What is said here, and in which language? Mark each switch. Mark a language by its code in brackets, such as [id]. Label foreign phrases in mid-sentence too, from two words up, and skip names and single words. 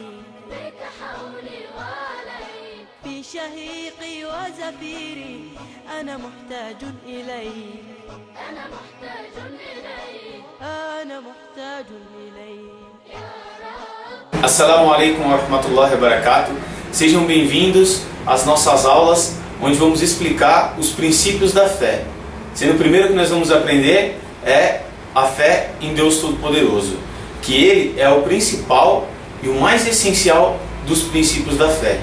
[ar] بك حولي وعلي في شهيقي وزفيري أنا محتاج إليك، أنا محتاج إليك أنا محتاج إليك. يا رب. السلام عليكم ورحمة الله وبركاته. [pt] Sejam bem-vindos às nossas aulas, onde vamos explicar os princípios da fé. Sendo o primeiro que nós vamos aprender é a fé em Deus Todo-Poderoso, que Ele é o principal e o mais essencial dos princípios da fé.